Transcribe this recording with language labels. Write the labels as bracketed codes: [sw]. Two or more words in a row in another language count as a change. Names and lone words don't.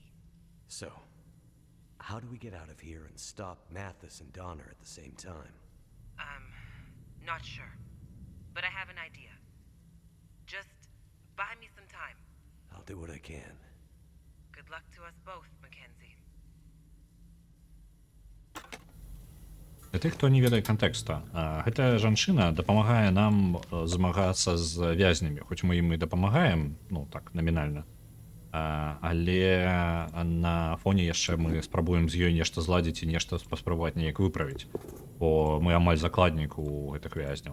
[en] So, how do we get out of here and stop Mathis and Donner at the same time? Not sure. But I have an idea. Just buy me some time. I'll do what I can. Good luck to us both, Mackenzie. [be] Для тых, хто не ведае кантэкста, гэтая жанчына дапамагае нам змагацца з вязнямі, хоць мы ім і дапамагаем, ну так намінальна, але на фоне яшчэ мы спрабуем з ёй нешта зладзіць і нешта паспрабаваць неяк выправіць, бо мы амаль закладнік у гэтых вязняў.